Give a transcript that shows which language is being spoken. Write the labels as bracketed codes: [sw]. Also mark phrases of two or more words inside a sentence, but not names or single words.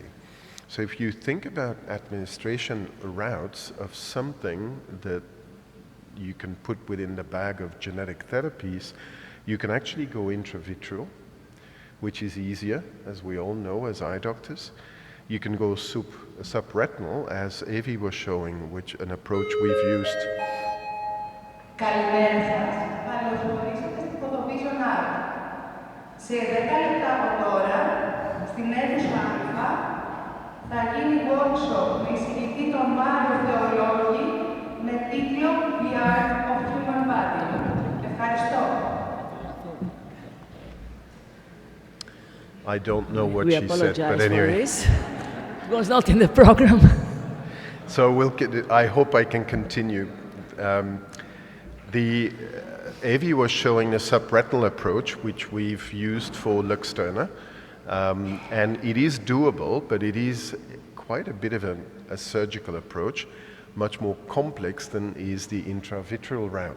[en] So if you think about administration routes of something that you can put within the bag of genetic therapies, you can actually go intravitreal, which is easier, as we all know as eye doctors. You can go subretinal, as Avi was showing, which an approach we've used. [el] Καλημέρα σας. Καλωσορίσατε στην Photovision Art. Σε 10 λεπτά από τώρα, στην αίθουσα Α, θα γίνει workshop με εισηγητή τον Μάριο Θεολόγη με τίτλο The Art of Human Body. Ευχαριστώ. [en] I don't know what We she said, but anyway. for this. It was not in the program. So I hope I can continue. Avi was showing a subretinal approach, which we've used for Luxturna, and it is doable, but it is quite a bit of a surgical approach, much more complex than is the intravitreal route.